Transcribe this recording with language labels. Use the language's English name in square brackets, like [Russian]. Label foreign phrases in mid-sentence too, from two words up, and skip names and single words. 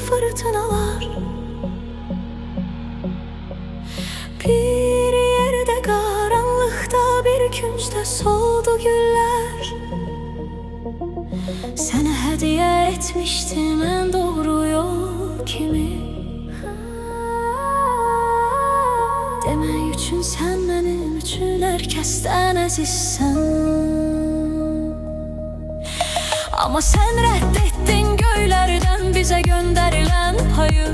[Turkish] fırtınalar. Bir yerde karanlıkta, bir küncde soldu güller. [Azerbaijani] Sənə hədiyyə etmişdim en doğru yol kimi. Demək üçün sən mənim üçün hər kəsdən əzizsən. Amma sən rədd etdin göylərdən bizə göndərilən payı.